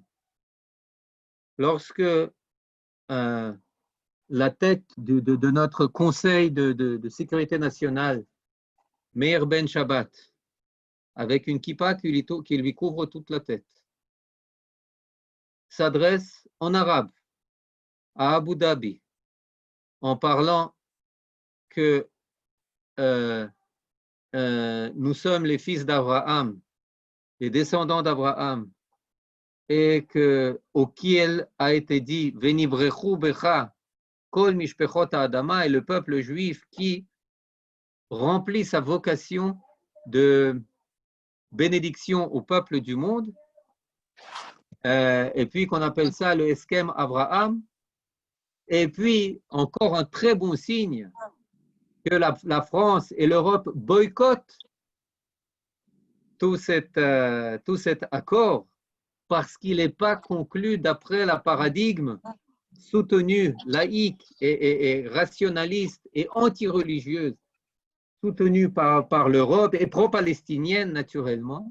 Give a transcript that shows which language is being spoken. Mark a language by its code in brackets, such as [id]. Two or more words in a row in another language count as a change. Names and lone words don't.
[fr] Lorsque la tête de notre Conseil de sécurité nationale, Meir Ben Shabbat, avec une kippa qui lui couvre toute la tête, s'adresse en arabe à Abu Dhabi en parlant que nous sommes les fils d'Abraham, les descendants d'Abraham, et que auquel a été dit [he] ונברכו בך כל משפחות האדמה, [fr] et le peuple juif qui remplit sa vocation de bénédiction au peuple du monde, et puis qu'on appelle ça le Eskem Abraham. Et puis, encore un très bon signe que la France et l'Europe boycottent tout cet accord parce qu'il n'est pas conclu d'après le paradigme soutenu, laïque et rationaliste et anti-religieuse, soutenu par l'Europe et pro-palestinienne naturellement.